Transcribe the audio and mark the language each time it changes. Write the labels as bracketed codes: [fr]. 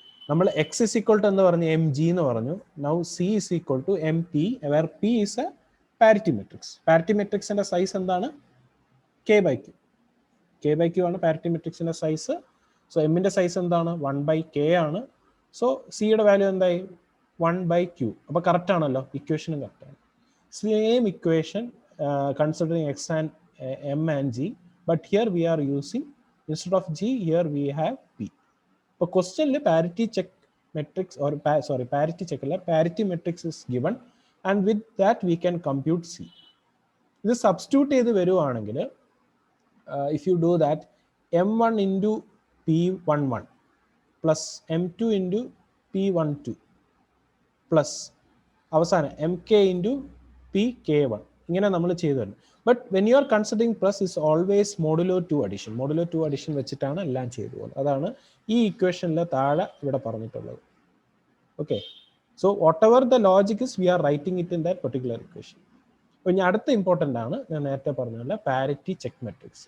[en] നമ്മൾ x is equal to എന്ന് പറഞ്ഞ് mg എന്ന് പറഞ്ഞു. Now c is equal to mp where p is a parity matrix. [ml] Parity മെട്രിക്സിന്റെ സൈസ് എന്താണ്? [en] k by q. [ml] K by Q ആണ് parity മെട്രിക്സിൻ്റെ size. So എമ്മിൻ്റെ size എന്താണ് 1/k ആണ്. സോ സിയുടെ വാല്യൂ എന്തായി 1/q. അപ്പോൾ കറക്റ്റ് ആണല്ലോ, ഇക്വേഷനും കറക്റ്റാണ്. [en] Same equation considering x and m and g, but here we are using, instead of g, here we have p. [ml] അപ്പോൾ ക്വസ്റ്റ്യനിൽ [en] Parity check matrix or parity check അല്ല, parity matrix is given and with that we can compute c. [ml] ഇത് substitute ചെയ്ത് വരുവാണെങ്കിൽ [en] if you do that, m1 into p11 plus m2 into p12 plus അവസാനം mk into pk1, [ml] ഇങ്ങനെ നമ്മൾ ചെയ്തു വരുന്നത്. [en] But when you are considering plus is always modulo 2 addition. [ml] Modulo 2 addition വെച്ചിട്ടാണ് എല്ലാം ചെയ്തു പോകുന്നത്. അതാണ് ഈ ഇക്വേഷനിലെ താഴെ ഇവിടെ പറഞ്ഞിട്ടുള്ളത്. [en] Okay, so whatever the logic is we are writing it in that particular equation. [ml] അപ്പോൾ ഇനി അടുത്ത ഇമ്പോർട്ടൻ്റ് ആണ്, ഞാൻ നേരത്തെ പറഞ്ഞ പാരിറ്റി ചെക്ക് മെട്രിക്സ്.